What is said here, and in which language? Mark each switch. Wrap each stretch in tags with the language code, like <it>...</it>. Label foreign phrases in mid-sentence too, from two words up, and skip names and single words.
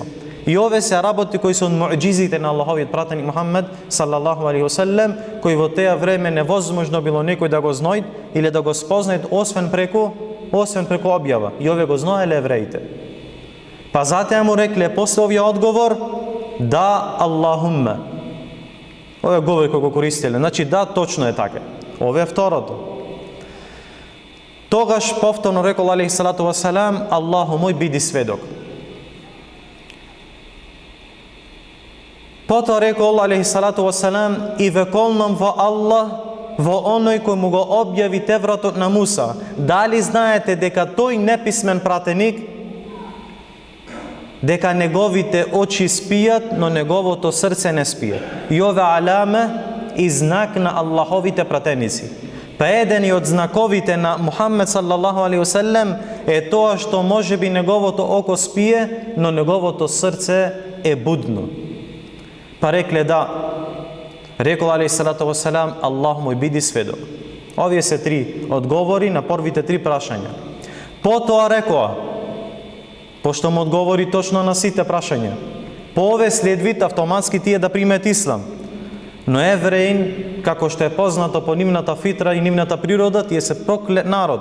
<mk>И ове се работи кои се од муџизите на Аллаховиот пратеник Мухаммед</mk> <ar>صلى الله عليه وسلم,</ar> <mk>кои во теа време невозможно било некој да го знајд или да го спознајд освен преку објава. И ове го знаеле евреите. Па затоа му рекле после овој одговор: да, Аллахумма. Овој говор кој го користеле. Значи, да, точно е така. Ове е второто. Тогаш повторно рекол</mk> <ar>عليه الصلاة والسلام:</ar> <mk>Аллаху мој, биди сведок. Потоа рекол</mk> <ar>عليه الصلاة والسلام:</ar> <mk>и ве колнам во Аллах, во оној кој му го објави Тевратот на Муса. Дали знаете дека тој неписмен пратеник, дека неговите очи спијат, но неговото срце не спие? И ове аламе и знак на Аллаховите пратеници. Па еден и од знаковите на Мухаммед</mk> <ar>صلى الله عليه وسلم</ar> <mk>е тоа што можеби неговото око спие, но неговото срце е будно. Па рекле: да. Рекол</mk> <ar>عليه الصلاة والسلام:</ar> <mk>Аллах мој, биди сведок. Овие се три одговори на првите три прашања. Потоа рекоа, пошто му одговори точно на сите прашања, по ове следвит автоматски тие да примет ислам. Но евреин, како што е познато по нивната фитра и нивната природа, тие се проклет народ.</mk>